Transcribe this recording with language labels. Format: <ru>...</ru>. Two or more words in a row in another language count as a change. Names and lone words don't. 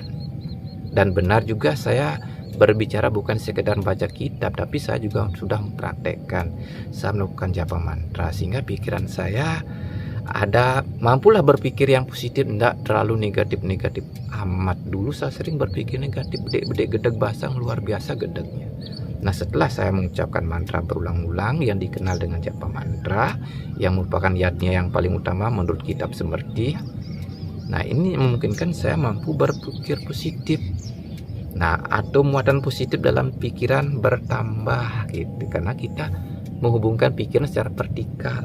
<id>Dan benar juga saya berbicara bukan sekedar baca kitab, tapi saya juga sudah mempraktekkan. Saya melakukan japa mantra sehingga pikiran saya mampulah berpikir yang positif, tidak terlalu negatif-negatif amat. Dulu saya sering berpikir negatif,</id> <ban>bedek gedeg basang</ban> <id>luar biasa</id> <ban>gedegnya.</ban> <id>Nah, setelah saya mengucapkan mantra berulang-ulang yang dikenal dengan japa mantra, yang merupakan yatnya yang paling utama menurut kitab Semerti. Nah, ini memungkinkan saya mampu berpikir positif. Nah, atau muatan positif dalam pikiran bertambah gitu, karena kita menghubungkan pikiran secara vertikal.</id>